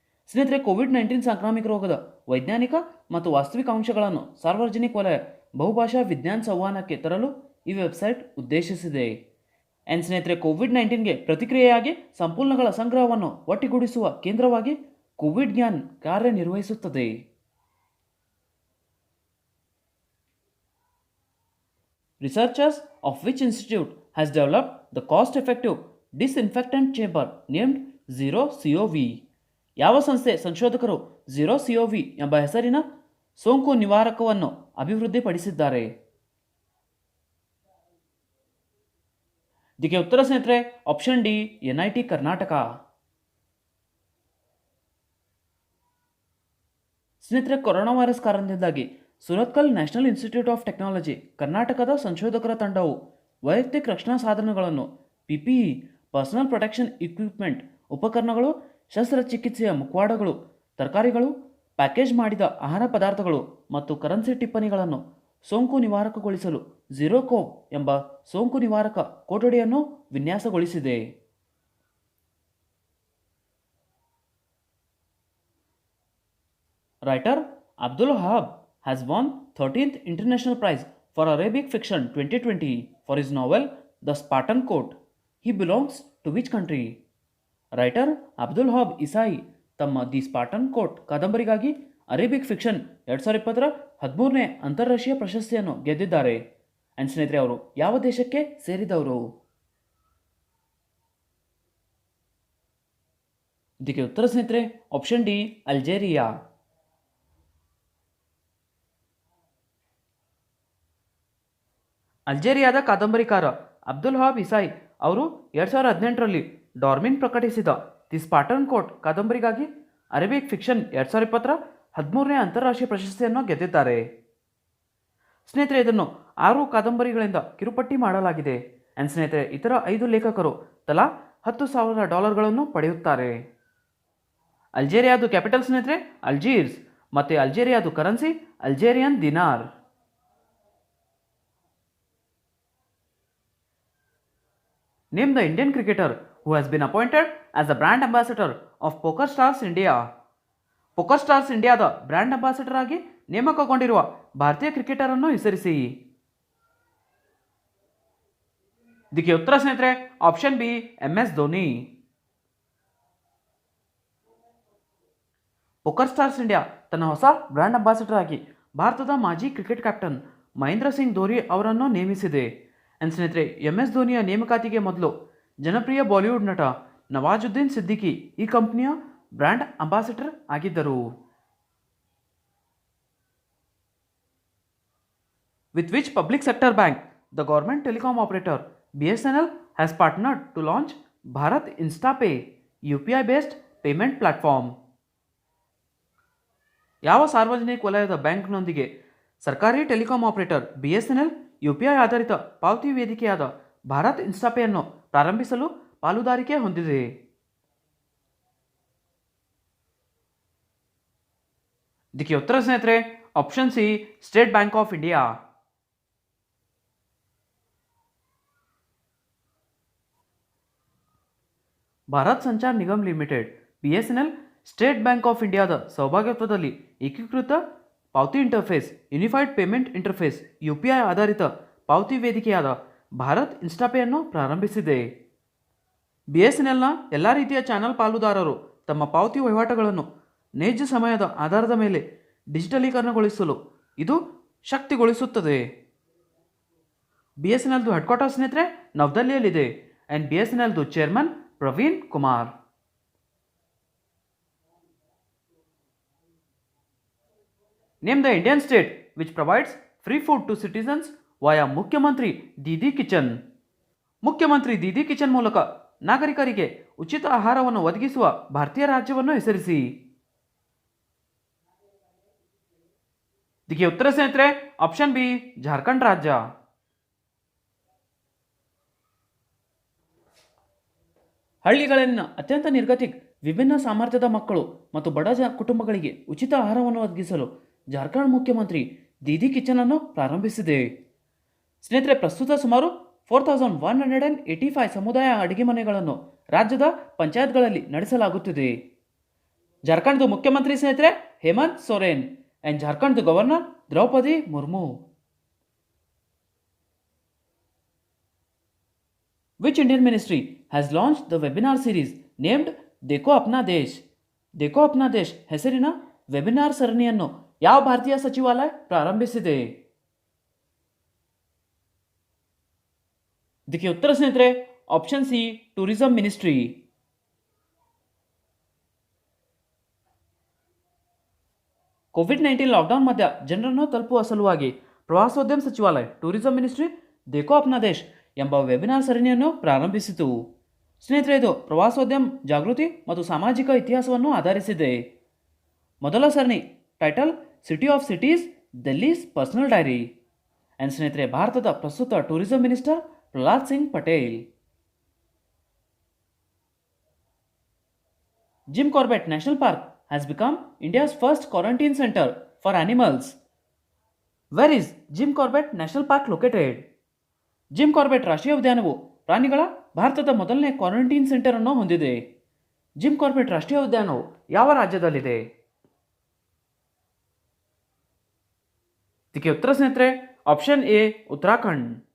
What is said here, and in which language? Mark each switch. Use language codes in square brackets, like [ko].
[kn] ಸ್ನೇಹಿತರೆ, COVID-19 ಸಾಂಕ್ರಾಮಿಕ ರೋಗದ ವೈಜ್ಞಾನಿಕ ಮತ್ತು ವಾಸ್ತವಿಕ ಅಂಶಗಳನ್ನು ಸಾರ್ವಜನಿಕ ವಲಯ ಬಹುಭಾಷಾ ವಿಜ್ಞಾನ ಸಂವಹನಕ್ಕೆ ತರಲು ಈ ವೆಬ್ಸೈಟ್ ಉದ್ದೇಶಿಸಿದೆ. ಆ್ಯಂಡ್ ಸ್ನೇಹಿತರೆ, COVID-19ಗೆ ಪ್ರತಿಕ್ರಿಯೆಯಾಗಿ ಸಂಪನ್ಮೂಲಗಳ ಸಂಗ್ರಹವನ್ನು ಒಟ್ಟುಗೂಡಿಸುವ ಕೇಂದ್ರವಾಗಿ ಕೋವಿಡ್ ಗ್ಯಾನ್ ಕಾರ್ಯನಿರ್ವಹಿಸುತ್ತದೆ. [en] Researchers of which institute has developed the cost-effective disinfectant chamber named Zero COV? [kn] ಯಾವ ಸಂಸ್ಥೆ ಸಂಶೋಧಕರು Zero COV ಎಂಬ ಹೆಸರಿನ ಸೋಂಕು ನಿವಾರಕವನ್ನು ಅಭಿವೃದ್ಧಿಪಡಿಸಿದ್ದಾರೆ? ಇದಕ್ಕೆ ಉತ್ತರ ಸ್ನೇಹಿತರೆ ಆಪ್ಷನ್ ಡಿ NIT ಕರ್ನಾಟಕ. ಸ್ನೇಹಿತರೆ, ಕೊರೋನಾ ವೈರಸ್ ಕಾರಣದಿಂದಾಗಿ Surathkal national institute of technology ಕರ್ನಾಟಕದ ಸಂಶೋಧಕರ ತಂಡವು ವೈಯಕ್ತಿಕ ರಕ್ಷಣಾ ಸಾಧನಗಳನ್ನು, PPE ಪರ್ಸನಲ್ ಪ್ರೊಟೆಕ್ಷನ್ ಇಕ್ವಿಪ್ಮೆಂಟ್, ಉಪಕರಣಗಳು, ಶಸ್ತ್ರಚಿಕಿತ್ಸೆಯ ಮುಖವಾಡಗಳು, ತರಕಾರಿಗಳು, ಪ್ಯಾಕೇಜ್ ಮಾಡಿದ ಆಹಾರ ಪದಾರ್ಥಗಳು ಮತ್ತು ಕರೆನ್ಸಿ ಟಿಪ್ಪಣಿಗಳನ್ನು ಸೋಂಕು ನಿವಾರಕಗೊಳಿಸಲು ಝೀರೋ ಕೋವ್ ಎಂಬ ಸೋಂಕು ನಿವಾರಕ ಕೊಠಡಿಯನ್ನು ವಿನ್ಯಾಸಗೊಳಿಸಿದೆ. [en] Writer Abdul Wahab has won 13th International Prize for Arabic Fiction 2020 for his novel The Spartan Coat. He belongs to which country? [kn] Writer Abdul Wahab Isai ತಮ್ಮ ದಿ ಸ್ಪಾರ್ಟನ್ ಕೋಟ್ ಕಾದಂಬರಿಗಾಗಿ ಅರೇಬಿಕ್ ಫಿಕ್ಷನ್ 2020ರ 13ನೇ ಅಂತಾರಾಷ್ಟ್ರೀಯ ಪ್ರಶಸ್ತಿಯನ್ನು ಗೆದ್ದಿದ್ದಾರೆ. And ಸ್ನೇಹಿತರೆ, ಅವರು ಯಾವ ದೇಶಕ್ಕೆ ಸೇರಿದವರು? ಇದಕ್ಕೆ ಉತ್ತರ ಸ್ನೇಹಿತರೆ option D Algeria. ಅಲ್ಜೇರಿಯಾದ ಕಾದಂಬರಿಕಾರ Abdul Wahab ಇಸಾಯಿ ಅವರು 2018ರಲ್ಲಿ ಡಾರ್ಮಿನ್ ಪ್ರಕಟಿಸಿದ ದಿ ಸ್ಪಾರ್ಟನ್ ಕೋಟ್ ಕಾದಂಬರಿಗಾಗಿ ಅರೇಬಿಕ್ ಫಿಕ್ಷನ್ 2020ರ 13ನೇ ಅಂತಾರಾಷ್ಟ್ರೀಯ ಪ್ರಶಸ್ತಿಯನ್ನು ಗೆದ್ದಿದ್ದಾರೆ. ಸ್ನೇಹಿತರೆ, ಇದನ್ನು 6 ಕಾದಂಬರಿಗಳಿಂದ ಕಿರುಪಟ್ಟಿ ಮಾಡಲಾಗಿದೆ. ಆ್ಯಂಡ್ ಸ್ನೇಹಿತರೆ, ಇತರ 5 ಲೇಖಕರು ತಲಾ $10,000 ಪಡೆಯುತ್ತಾರೆ. ಅಲ್ಜೇರಿಯಾದು ಕ್ಯಾಪಿಟಲ್ ಸ್ನೇಹಿತರೆ ಅಲ್ಜೀರ್ಸ್ ಮತ್ತು ಅಲ್ಜೇರಿಯಾದು currency ಅಲ್ಜೇರಿಯನ್ ದಿನಾರ್. [en] Name the Indian cricketer who has been appointed as the brand ambassador of PokerStars India. [kn] PokerStars Indiaದ brand ambassador ಆಗಿ ನೇಮಕಗೊಂಡಿರುವ ಭಾರತೀಯ ಕ್ರಿಕೆಟರ್ ಅನ್ನು ಹೆಸರಿಸಿ. ಇದಕ್ಕೆ ಉತ್ತರ ಸ್ನೇಹಿತರೆ option B MS Dhoni. PokerStars India ತನ್ನ ಹೊಸ ಬ್ರ್ಯಾಂಡ್ ಅಂಬಾಸಿಡರ್ ಆಗಿ ಭಾರತದ ಮಾಜಿ ಕ್ರಿಕೆಟ್ ಕ್ಯಾಪ್ಟನ್ ಮಹೇಂದ್ರ ಸಿಂಗ್ ಧೋನಿ ಅವರನ್ನು ನೇಮಿಸಿದೆ. ಆ್ಯಂಡ್ ಸ್ನೇಹಿತರೆ, MS ಧೋನಿಯ ನೇಮಕಾತಿಗೆ ಮೊದಲು ಜನಪ್ರಿಯ ಬಾಲಿವುಡ್ ನಟ ನವಾಜುದ್ದೀನ್ ಸಿದ್ದಿಕಿ ಈ ಕಂಪನಿಯ ಬ್ರ್ಯಾಂಡ್ ಅಂಬಾಸಿಡರ್ ಆಗಿದ್ದರು. [en] With which public sector bank the government telecom operator BSNL has partnered to launch Bharat InstaPay, UPI-based payment platform? [kn] ಯಾವ ಸಾರ್ವಜನಿಕ ವಲಯದ ಬ್ಯಾಂಕ್ನೊಂದಿಗೆ ಸರ್ಕಾರಿ ಟೆಲಿಕಾಂ ಆಪರೇಟರ್ BSNL UPI ಆಧಾರಿತ ಪಾವತಿ ವೇದಿಕೆಯಾದ ಭಾರತ್ ಇನ್ಸ್ಟಾಪೇ ಅನ್ನು ಪ್ರಾರಂಭಿಸಲು ಪಾಲುದಾರಿಕೆ ಹೊಂದಿದೆ? ಇದಕ್ಕೆ ಉತ್ತರ ಸ್ನೇಹಿತರೆ option C state bank of India. Bharat Sanchar Nigam limited BSNL state bank of ಇಂಡಿಯಾದ ಸಹಭಾಗಿತ್ವದಲ್ಲಿ ಏಕೀಕೃತ ಪಾವತಿ interface unified payment interface UPI ಆಧಾರಿತ ಪಾವತಿ ವೇದಿಕೆಯಾದ ಭಾರತ್ ಇನ್ಸ್ಟಾಪೇ ಅನ್ನು ಪ್ರಾರಂಭಿಸಿದೆ. BSNLನ ಎಲ್ಲ ರೀತಿಯ ಚಾನಲ್ ಪಾಲುದಾರರು ತಮ್ಮ ಪಾವತಿ ವಹಿವಾಟುಗಳನ್ನು ನೈಜ ಸಮಯದ ಆಧಾರದ ಮೇಲೆ ಡಿಜಿಟಲೀಕರಣಗೊಳಿಸಲು ಇದು ಶಕ್ತಿಗೊಳಿಸುತ್ತದೆ. BSNLದು ಹೆಡ್ ಕ್ವಾರ್ಟರ್ ಸ್ನೇಹಿತರೆ ನವದೆಹಲಿಯಲ್ಲಿದೆ. And BSNLದು chairman Praveen Kumar. [en] Name the Indian state which provides free food to citizens via Mukhyamantri Didi kitchen. [kn] ಮುಖ್ಯಮಂತ್ರಿ ದೀದಿ ಕಿಚನ್ ಮೂಲಕ ನಾಗರಿಕರಿಗೆ ಉಚಿತ ಆಹಾರವನ್ನು ಒದಗಿಸುವ ಭಾರತೀಯ ರಾಜ್ಯವನ್ನು ಹೆಸರಿಸಿ. ಇದಕ್ಕೆ ಉತ್ತರ ಸ್ನೇಹಿತರೆ ಆಪ್ಷನ್ ಬಿ ಜಾರ್ಖಂಡ್ ರಾಜ್ಯ. ಹಳ್ಳಿಗಳಲ್ಲಿನ ಅತ್ಯಂತ ನಿರ್ಗತಿಕ ವಿಭಿನ್ನ ಸಾಮರ್ಥ್ಯದ ಮಕ್ಕಳು ಮತ್ತು ಬಡ ಕುಟುಂಬಗಳಿಗೆ ಉಚಿತ ಆಹಾರವನ್ನು ಒದಗಿಸಲು ಜಾರ್ಖಂಡ್ ಮುಖ್ಯಮಂತ್ರಿ ದೀದಿ ಕಿಚನ್ ಅನ್ನು ಪ್ರಾರಂಭಿಸಿದೆ. ಸ್ನೇಹಿತರೆ, ಪ್ರಸ್ತುತ ಸುಮಾರು 4185 ಸಮುದಾಯ ಅಡುಗೆ ಮನೆಗಳನ್ನು ರಾಜ್ಯದ ಪಂಚಾಯತ್ಗಳಲ್ಲಿ ನಡೆಸಲಾಗುತ್ತಿದೆ. ಜಾರ್ಖಂಡ್ದು ಮುಖ್ಯಮಂತ್ರಿ ಸ್ನೇಹಿತರೆ Hemant Soren and ಜಾರ್ಖಂಡ್ದು governor Draupadi Murmu. [en] Which Indian ministry has launched the webinar series named Dekho Apna Desh? [kn] देखो अपना देश ಹೆಸರಿನ ವೆಬಿನಾರ್ ಸರಣಿಯನ್ನು ಯಾವ ಭಾರತೀಯ ಸಚಿವಾಲಯ ಪ್ರಾರಂಭಿಸಿದೆ? ಇದಕ್ಕೆ ಉತ್ತರ ಸ್ನೇಹಿತರೆ option C tourism ministry. COVID-19 lockdown ಮಧ್ಯ ಜನರನ್ನು ತಲುಪುವ ಸಲುವಾಗಿ ಪ್ರವಾಸೋದ್ಯಮ ಸಚಿವಾಲಯ ಟೂರಿಸಂ ಮಿನಿಸ್ಟ್ರಿ ದೇಖೋ ಅಪ್ನಾ ದೇಶ್ ಎಂಬ ವೆಬಿನಾರ್ ಸರಣಿಯನ್ನು ಪ್ರಾರಂಭಿಸಿತು. ಸ್ನೇಹಿತರೆ, ಇದು ಪ್ರವಾಸೋದ್ಯಮ ಜಾಗೃತಿ ಮತ್ತು ಸಾಮಾಜಿಕ ಇತಿಹಾಸವನ್ನು ಆಧರಿಸಿದೆ. ಮೊದಲ ಸರಣಿ title city of cities, ದಿಲ್ಲೀಸ್ personal dairy. And ಸ್ನೇಹಿತರೆ, ಭಾರತದ ಪ್ರಸ್ತುತ tourism minister Pralhad Singh Patel. [en] Jim Corbett national park has become India's first quarantine center for animals. Where is Jim Corbett National Park located? [kn] Jim Corbett ರಾಷ್ಟ್ರೀಯ ಉದ್ಯಾನವು ಪ್ರಾಣಿಗಳ ಭಾರತದ ಮೊದಲನೇ ಕ್ವಾರಂಟೈನ್ ಸೆಂಟರ್ ಅನ್ನು ಹೊಂದಿದೆ. ಜಿಮ್ ಕಾರ್ಬೆಟ್ ರಾಷ್ಟ್ರೀಯ ಉದ್ಯಾನವು ಯಾವ ರಾಜ್ಯದಲ್ಲಿದೆ? ಇದಕ್ಕೆ ಉತ್ತರ ಸ್ನೇಹಿತರೆ ಆಪ್ಷನ್ ಎ ಉತ್ತರಾಖಂಡ್.